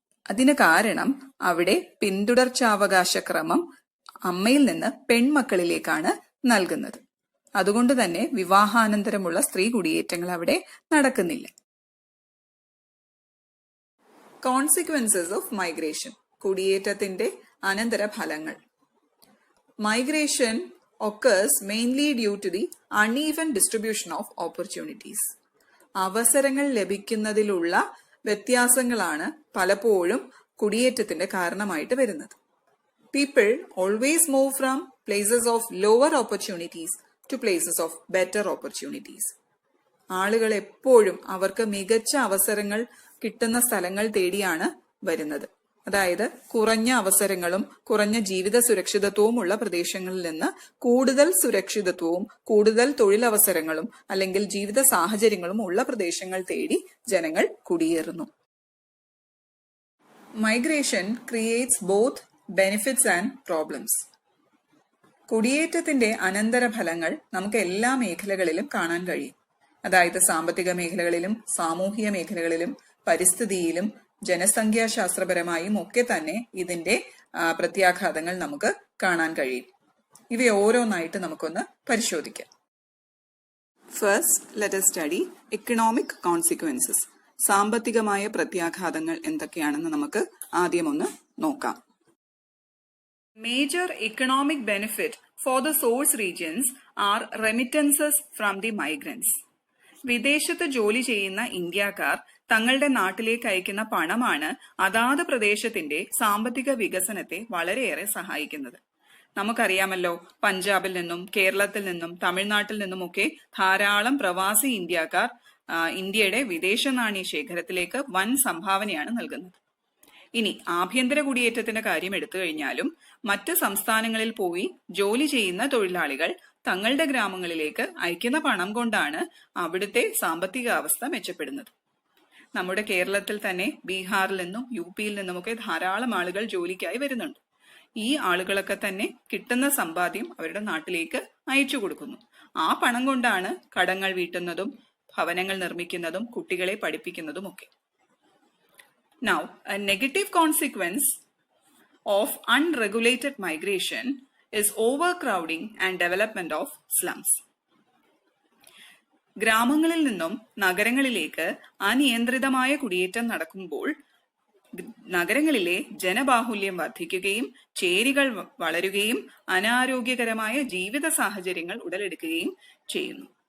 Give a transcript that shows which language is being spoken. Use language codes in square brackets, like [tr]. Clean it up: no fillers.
[ml] അതിന് കാരണം അവിടെ പിന്തുടർച്ചാവകാശ ക്രമം അമ്മയിൽ നിന്ന് പെൺമക്കളിലേക്കാണ് നൽകുന്നത്. അതുകൊണ്ട് തന്നെ വിവാഹാനന്തരമുള്ള സ്ത്രീ കുടിയേറ്റങ്ങൾ അവിടെ നടക്കുന്നില്ല. [en] consequences of migration, [ml] കുടിയേറ്റത്തിന്റെ അനന്തരഫലങ്ങൾ. [en] Migration occurs mainly due to the uneven distribution of opportunities. [ml] അവസരങ്ങൾ ലഭിക്കുന്നതിലുള്ള വ്യത്യാസങ്ങളാണ് പലപ്പോഴും കുടിയേറ്റത്തിന്റെ കാരണമായിട്ട് വരുന്നത്. [en] People always move from places of lower opportunities to places of better opportunities. [ml] ആളുകൾ എപ്പോഴും അവർക്ക് മികച്ച അവസരങ്ങൾ കിട്ടുന്ന സ്ഥലങ്ങൾ തേടിയാണ് വരുന്നത്. അതായത് കുറഞ്ഞ അവസരങ്ങളും കുറഞ്ഞ ജീവിത സുരക്ഷിതത്വവും ഉള്ള പ്രദേശങ്ങളിൽ നിന്ന് കൂടുതൽ സുരക്ഷിതത്വവും കൂടുതൽ തൊഴിലവസരങ്ങളും അല്ലെങ്കിൽ ജീവിത സാഹചര്യങ്ങളും ഉള്ള പ്രദേശങ്ങൾ തേടി ജനങ്ങൾ കുടിയേറുന്നു. [en] Migration creates both benefits and problems. [ml] കുടിയേറ്റത്തിന്റെ അനന്തരഫലങ്ങൾ നമുക്ക് എല്ലാ മേഖലകളിലും കാണാൻ കഴിയും. അതായത് സാമ്പത്തിക മേഖലകളിലും സാമൂഹിക മേഖലകളിലും പരിസ്ഥിതിയിലും ജനസംഖ്യാശാസ്ത്രപരമായും ഒക്കെ തന്നെ ഇതിന്റെ പ്രത്യാഘാതങ്ങൾ നമുക്ക് കാണാൻ കഴിയും. ഇവ ഓരോന്നായിട്ട് നമുക്കൊന്ന് പരിശോധിക്കാം. [en] First let us study economic consequences. [ml] സാമ്പത്തികമായ പ്രത്യാഘാതങ്ങൾ എന്തൊക്കെയാണെന്ന് നമുക്ക് ആദ്യം ഒന്ന് നോക്കാം. [en] Major economic benefit for the source regions are remittances from the migrants. [ml] വിദേശത്ത് ജോലി ചെയ്യുന്ന ഇന്ത്യക്കാർ തങ്ങളുടെ നാട്ടിലേക്ക് അയക്കുന്ന പണമാണ് അതാത് പ്രദേശത്തിന്റെ സാമ്പത്തിക വികസനത്തെ വളരെയേറെ സഹായിക്കുന്നത്. നമുക്കറിയാമല്ലോ, പഞ്ചാബിൽ നിന്നും കേരളത്തിൽ നിന്നും തമിഴ്നാട്ടിൽ നിന്നുമൊക്കെ ധാരാളം പ്രവാസി ഇന്ത്യക്കാർ ഇന്ത്യയുടെ വിദേശ നാണ്യ ശേഖരത്തിലേക്ക് വൻ സംഭാവനയാണ് നൽകുന്നത്. ഇനി ആഭ്യന്തര കുടിയേറ്റത്തിന്റെ കാര്യം എടുത്തു കഴിഞ്ഞാലും മറ്റ് സംസ്ഥാനങ്ങളിൽ പോയി ജോലി ചെയ്യുന്ന തൊഴിലാളികൾ തങ്ങളുടെ ഗ്രാമങ്ങളിലേക്ക് അയക്കുന്ന പണം കൊണ്ടാണ് അവിടുത്തെ സാമ്പത്തിക അവസ്ഥ മെച്ചപ്പെടുന്നത്. നമ്മുടെ കേരളത്തിൽ തന്നെ ബീഹാറിൽ നിന്നും യുപിയിൽ നിന്നുമൊക്കെ ധാരാളം ആളുകൾ ജോലിക്കായി വരുന്നുണ്ട്. ഈ ആളുകളൊക്കെ തന്നെ കിട്ടുന്ന സമ്പാദ്യം അവരുടെ നാട്ടിലേക്ക് അയച്ചു കൊടുക്കുന്നു. ആ പണം കൊണ്ടാണ് കടങ്ങൾ വീട്ടുന്നതും ഭവനങ്ങൾ നിർമ്മിക്കുന്നതും കുട്ടികളെ പഠിപ്പിക്കുന്നതും ഒക്കെ. [en] Now, a negative consequence of unregulated migration is overcrowding and development of slums. [ml] ഗ്രാമങ്ങളിൽ നിന്നും നഗരങ്ങളിലേക്ക് അനിയന്ത്രിതമായ കുടിയേറ്റം നടക്കുമ്പോൾ നഗരങ്ങളിലെ ജനബാഹുല്യം വർദ്ധിക്കുകയും ചേരികൾ വളരുകയും അനാരോഗ്യകരമായ ജീവിത സാഹചര്യങ്ങൾ ഉടലെടുക്കുകയും ചെയ്യുന്നു.